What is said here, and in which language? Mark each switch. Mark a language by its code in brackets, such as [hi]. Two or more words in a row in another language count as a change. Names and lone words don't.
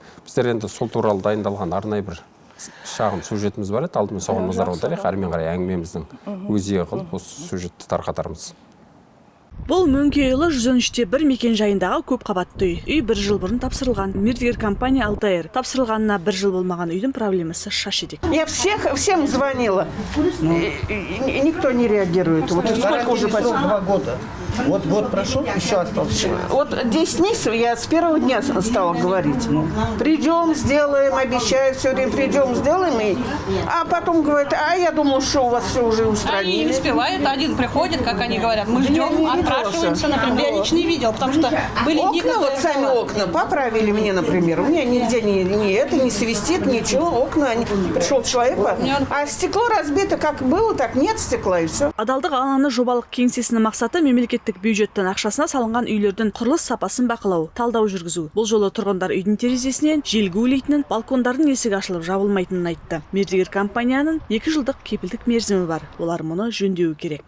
[kk] Біздер енді сол туралы дайындалған арнайы бір шағын сюжетіміз бар еді, алдымен соған назар аударайық, әрмен қарай әңгімеміздің өзегі қылып осы сюжетті тарқатармыз. Бұл Мөңкеұлы 113-1 мекен жайындағы көп қабатты үй. Үй 1 жыл бұрын тапсырылған. Мердігер компания Алтайр. Тапсырылғанына 1 жыл болмаған үйдің проблемасы шаш едек. [ru] Я всем звонила. И никто не реагирует. Вот сколько уже 2 года. Вот год прошел, еще остался. Вот 10 месяцев я с первого дня стала говорить. Придем, сделаем, обещают, все время придем, сделаем. А потом говорят, а я думал, что у вас все уже Они не устранили. успевают, один приходит, как они говорят, мы ждем, Я не видела, отпрашиваемся, например. Я лично не видел, потому что были дни, Окна, когда вот я сами ждала. окна поправили мне, например. У меня нигде не свистит, ничего. Окна, пришел человек, а стекло разбито, как было, так нет стекла, и все. [kk] Адалдық алаңы жобалық кеңсесінің мақсаты мемлекеттік бюджеттің ақшасына салынған үйлердің құрылыс сапасын бақылау, талдау жүргізу. Бұл жолы тұрғындар үйдің терезесінен жел гулейтінін, балкондардың есігі ашылып жабылмайтынын айтты. Мердігер компанияның 2 жылдық кепілдік мерзімі бар. Олар мұны жөндеуі керек.